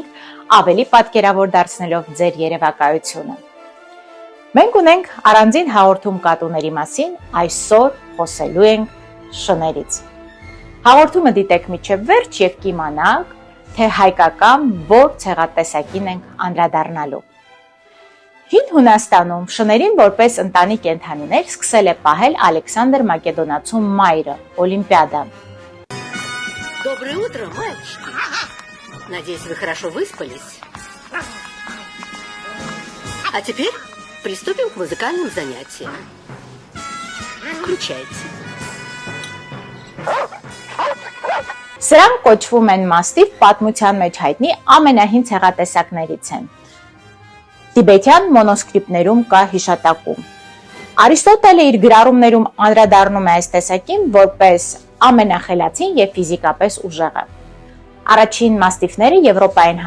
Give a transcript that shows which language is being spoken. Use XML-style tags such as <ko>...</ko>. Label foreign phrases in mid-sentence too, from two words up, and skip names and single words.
<hy>ավելի պատկերավոր դարձնելով ձեր երևակայությունը։ Մենք ունենք առանձին հաղորդում կատուների մասին, այսօր խոսելու ենք շներից։ Հաղորդումը դիտեք մինչև վերջ եւ կիմանաք, թե հայկական որ ցեղատեսակին ենք անդրադառնալու։ Հին Հունաստանում շներին որպես ընտանի կենդանիներ սկսել է պահել Ալեքսանդր Մակեդոնացու մայրը, Օլիմպիադան։</hy> <ru>Доброе утро, мальчики. Надеюсь, вы хорошо выспались. А теперь приступим к музыкальным занятиям. Включайте.</ru> <hy>Սրանք կոչվում են մաստիվ, պատմության մեջ հայտնի ամենահին ցեղատեսակներից են։ Տիբետյան մոնոսկրիպտներում կա հիշատակում։ Արիստոտելը իր գրառումներում անդրադառնում է այս տեսակին որպես ամենախելացին եւ ֆիզիկապես ուժեղը։ Առաջին մաստիֆները Եվրոպա են</hy>